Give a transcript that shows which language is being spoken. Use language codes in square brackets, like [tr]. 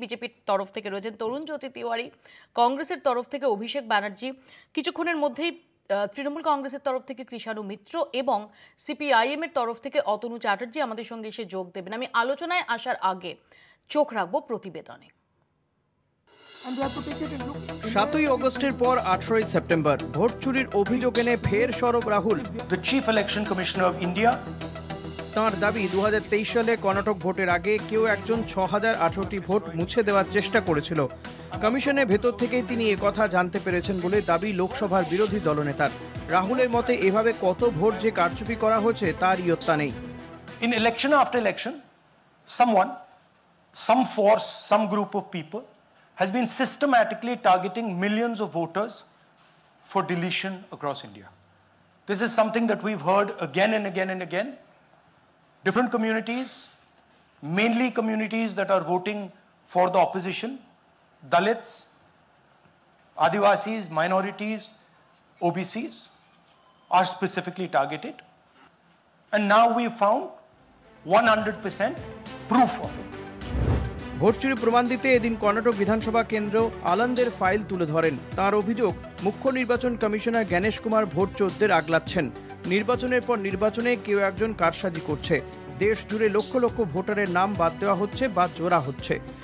[bn] বিজেপির তরফ থেকে রয়েছেন তরুণ জ্যোতি তিওয়ারি, কংগ্রেসের তরফ থেকে অভিষেক ব্যানার্জি, কিছুক্ষণের মধ্যেই তৃণমূল কংগ্রেসের তরফ থেকে কৃষাণু মিত্র এবং সিপিআইএম এর তরফ থেকে অতনু চ্যাটার্জি আমাদের সঙ্গে এসে যোগ দেবেন। আমি আলোচনায় আসার আগে চোখ রাখবো প্রতিবেদনে। 7ই অগস্টের পর 18ই সেপ্টেম্বর ভোট চুরির অভিযোগ এনে ফের সরব Rahul. [en] The Chief Election Commissioner of India, [bn] তাঁর দাবি 2023 সালে কর্ণাটক ভোটের আগে কেউ একজন 6018টি ভোট মুছে দেওয়ার চেষ্টা করেছিল। কমিশনের ভেতর থেকেই তিনি একথা জানতে পেরেছেন বলে দাবি লোকসভার বিরোধী দলনেতার। রাহুলের মতে এভাবে কত ভোট যে কারচুপি করা হয়েছে তার ইয়ত্তা নেই। [en] in election after election, someone, some force, some group of people has been systematically targeting millions of voters for deletion across India. This is something that we've heard again and again and again. Different communities, mainly communities that are voting for the opposition, Dalits, Adivasis, minorities, OBCs are specifically targeted. And now we've found 100% proof of it. [bn] Vote চুরি প্রমাণ দিতে এদিন কর্ণাটক বিধানসভা কেন্দ্র আলন্দের file তুলে ধরেন। তার অভিযোগ মুখ্য নির্বাচন কমিশনার জ্ঞানেশ কুমার ভোট চোরদের আগলাচ্ছেন। নির্বাচনের পর নির্বাচনে কেউ একজন কারসাজি করছে। দেশ জুড়ে লক্ষ লক্ষ ভোটারের নাম বাদ দেওয়া হচ্ছে বা জোড়া হচ্ছে।